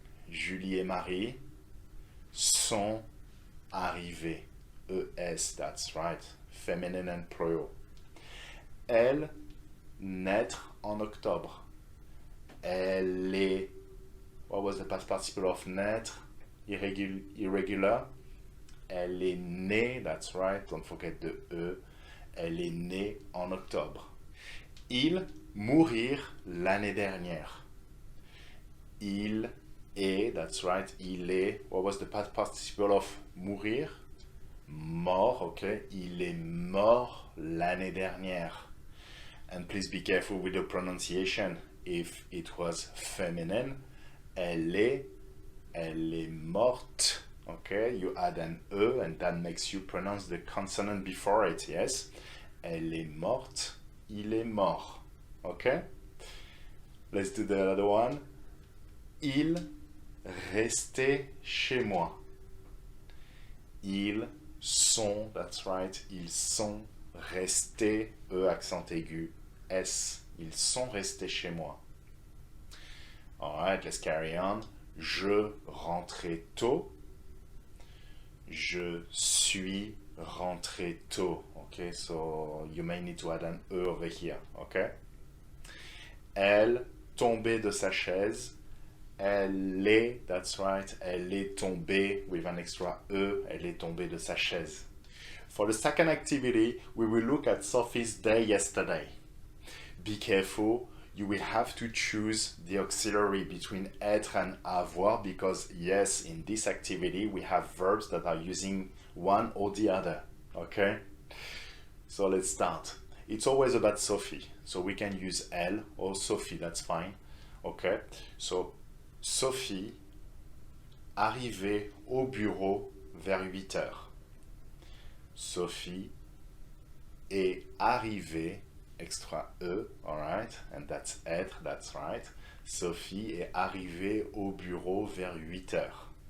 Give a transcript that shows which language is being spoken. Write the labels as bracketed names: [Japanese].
[French] Julie et Marie sont arrivés. [English] ES, that's right. Feminine and plural. [French] Elle, naître en octobre. Elle est [English] What was the past participle of naître? Irregular. [French] Elle est née, [English] that's right, don't forget the E. [French] Elle est née en octobre. Ils mourir l'année dernière. Il est, [English] that's right, [French] il est. [English] What was the past participle of mourir? [French] Mort, okay. Il est mort l'année dernière. [English] And please be careful with the pronunciation. If it was feminine, elle est morte. Okay, you add an E and that makes you pronounce the consonant before it, yes? [French] Elle est morte, il est mort. Okay? [English] Let's do the other one. [French] Ils restaient chez moi. Ils sont, that's right, ils sont restés, E accent aigu, S. Ils sont restés chez moi. Alright, let's carry on. Je rentrais tôt. Je suis rentré tôt. [English] Okay, so you may need to add an E over here. Okay? [French] Elle tombait de sa chaise. Elle est, [English] that's right, [French] elle est tombée [English] with an extra E. [French] Elle est tombée de sa chaise. [English] For the second activity, we will look at Sophie's day yesterday. Be careful, you will have to choose the auxiliary between être and avoir because yes, in this activity we have verbs that are using one or the other, okay? So let's start. It's always about Sophie, so we can use elle or Sophie, that's fine, okay? [French] So, Sophie arrivait au bureau vers 8 heures. Sophie est arrivée [English] extra E, alright, and that's être, that's right. [French] Sophie est arrivée au bureau vers 8 heures.